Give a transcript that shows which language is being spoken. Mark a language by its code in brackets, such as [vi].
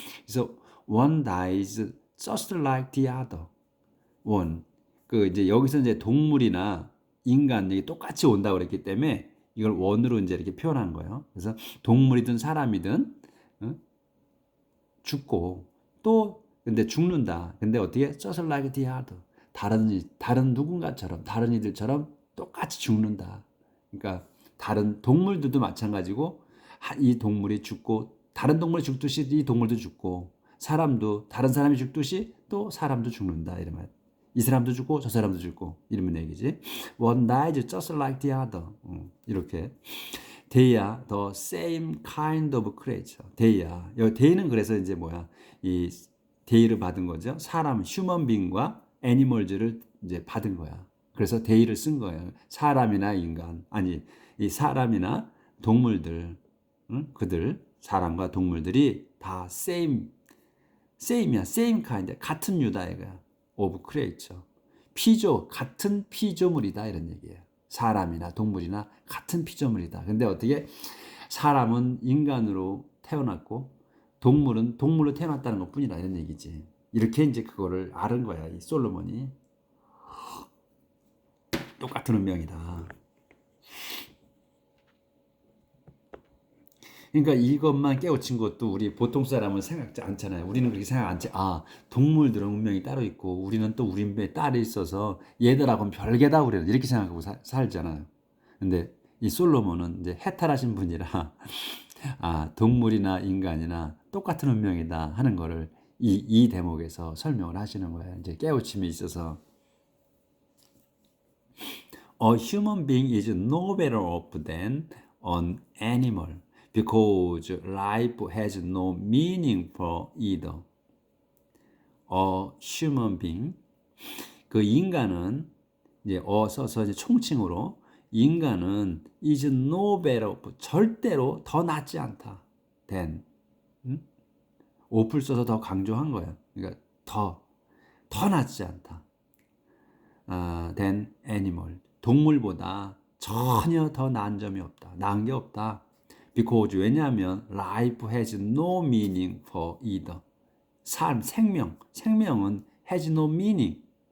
[ko] 그래서 [en] one dies just like the other. one. [ko] 그 이제 여기서 이제 동물이나 인간이 똑같이 온다고 그랬기 때문에 이걸 one으로 이제 이렇게 표현한 거예요. 그래서 동물이든 사람이든 죽고 또 근데 죽는다. 근데 어떻게? [en] just like the other. [ko] 다른 누군가처럼, 다른 이들처럼 똑같이 죽는다. 그러니까 다른 동물들도 마찬가지고, 이 동물이 죽고 다른 동물이 죽듯이 이 동물도 죽고, 사람도 다른 사람이 죽듯이 또 사람도 죽는다, 이러면 이 사람도 죽고 저 사람도 죽고 이러면 얘기지. [en] One dies just like the other. [ko] 이렇게 [en] They are the same kind of creature. They are. [ko] 여기 they는 그래서 이제 뭐야? 이 they를 받은 거죠. 사람, human being과 animals를 이제 받은 거야. 그래서 they를 쓴 거예요. 사람이나 인간, 아니 이 사람이나 동물들, 그들, 사람과 동물들이 다 same이야. [en] same kind, [ko] 같은 유다이가 [en] of creature. [ko] 같은 피조물이다, 이런 얘기예요. 사람이나 동물이나 같은 피조물이다. 근데 어떻게? 사람은 인간으로 태어났고 동물은 동물로 태어났다는 것뿐이다, 이런 얘기지. 이렇게 이제 그거를 아는 거야, 이 솔로몬이. 똑같은 운명이다. 그러니까 이것만 깨우친 것도 우리 보통 사람은 생각지 않잖아요. 우리는 그렇게 생각 않지. 동물들은 운명이 따로 있고 우리는 또 우리의 딸이 있어서 얘들하고는 별개다, 우리는 이렇게 생각하고 살잖아요. 근데 이 솔로몬은 이제 해탈하신 분이라 동물이나 인간이나 똑같은 운명이다 하는 거를 이 대목에서 설명을 하시는 거예요. [en] 이제 깨우침이 있어서 A human being is no better off than an animal because life has no meaning for either. A human being, [ko] 그 인간은 이제 써서 이제 총칭으로 인간은 [en] is no better, [ko] 절대로 더 낫지 않다. than, off를 써서 더 강조한 거예요. 그러니까 더 낫지 않다. [en] than animal. [ko] 동물보다 전혀 더 나은 점이 없다. 나은 게 없다. [en] Because, [ko] 왜냐하면 [en] life has no meaning for either. [ko] 생명은 [en] has no meaning.